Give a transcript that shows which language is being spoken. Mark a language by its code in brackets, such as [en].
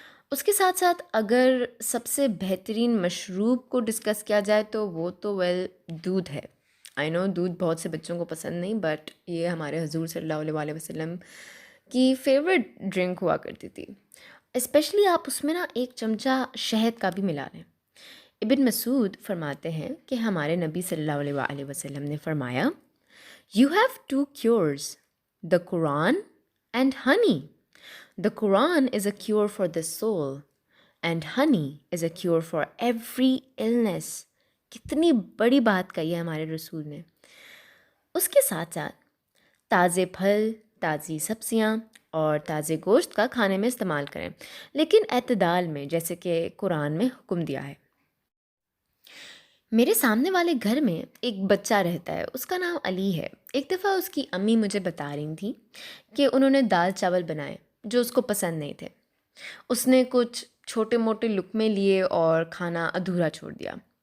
[ur] اس کے ساتھ ساتھ اگر سب سے بہترین مشروب کو ڈسکس کیا جائے تو وہ تو دودھ ہے۔ آئی نو دودھ بہت سے بچوں کو پسند نہیں، بٹ یہ ہمارے حضور صلی اللہ علیہ وآلہ وسلم کی فیوریٹ ڈرنک ہوا کرتی تھی۔ اسپیشلی آپ اس میں ایک چمچہ شہد کا بھی ملا لیں۔ ابن مسعود فرماتے ہیں کہ ہمارے نبی صلی اللہ علیہ وآلہ وسلم نے فرمایا، [en] You have two cures, the Quran and honey. The Quran is a cure for the soul and honey is a cure for every illness. [ur] کتنی بڑی بات کہی ہے ہمارے رسول نے۔ اس کے ساتھ ساتھ تازے پھل، تازی سبزیاں اور تازے گوشت کا کھانے میں استعمال کریں، لیکن اعتدال میں، جیسے کہ قرآن میں حکم دیا ہے۔ میرے سامنے والے گھر میں ایک بچہ رہتا ہے، اس کا نام علی ہے۔ ایک دفعہ اس کی امی مجھے بتا رہی تھیں کہ انہوں نے دال چاول بنائے جو اس کو پسند نہیں تھے۔ اس نے کچھ چھوٹے موٹے لقمے لیے اور کھانا ادھورا چھوڑ دیا۔